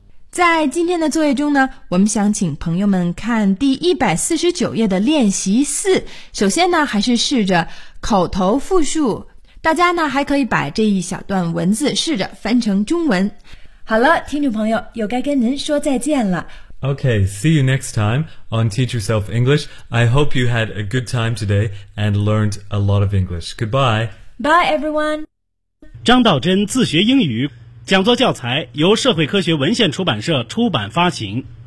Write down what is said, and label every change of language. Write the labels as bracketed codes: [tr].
[zh] 在今天的作业中呢，我们想请朋友们看第149页的练习四。首先呢，还是试着口头复述。大家呢，还可以把这一小段文字试着翻成中文。好了，听众朋友，又该跟您说再见了。 [en] Okay, see you next time on Teach Yourself English. I hope you had a good time today and learned a lot of English. Goodbye. Bye, everyone. [zh] 张道真自学英语讲座教材由社会科学文献出版社出版发行。